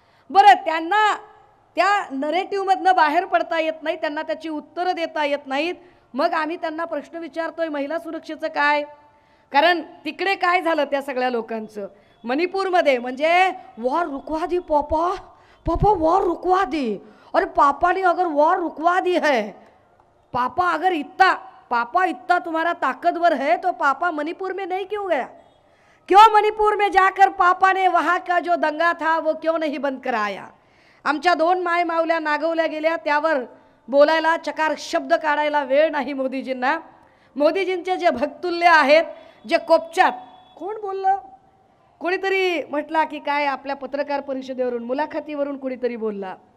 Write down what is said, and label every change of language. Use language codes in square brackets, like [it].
[mr] बरं, त्यांना त्या नरेटिव्हमधनं बाहेर पडता येत नाही, त्यांना त्याची उत्तरं देता येत नाहीत. मग आम्ही त्यांना प्रश्न विचारतोय महिला सुरक्षेचं काय. कारण तिकडे काय झालं त्या सगळ्या लोकांचं. मणिपूरमध्ये म्हणजे [hi] वॉर रुकवा दी पापा, पापा वॉर रुकवा दी. अरे पापा ने अगर वॉर रुकवा दी है, पापा अगर पापा इतना तुम्हारा ताकतवर है तो पापा मणिपुर में नहीं क्यों गया. क्यों मणिपुर में जाकर पापा ने वहाँ का जो दंगा था वो क्यों नहीं बंद कराया. [mr] आमच्या 2 माय मावल्या नागवल्या गेल्या, त्यावर बोलायला चकार शब्द काढायला वेळ नाही मोदीजींना. मोदीजींचे जे भक्तुल्य आहेत, जे कोपच्यात, कोण बोललं, कोणीतरी म्हटला की काय आपल्या पत्रकार परिषदेवरून मुलाखतीवरून कोणीतरी बोलला.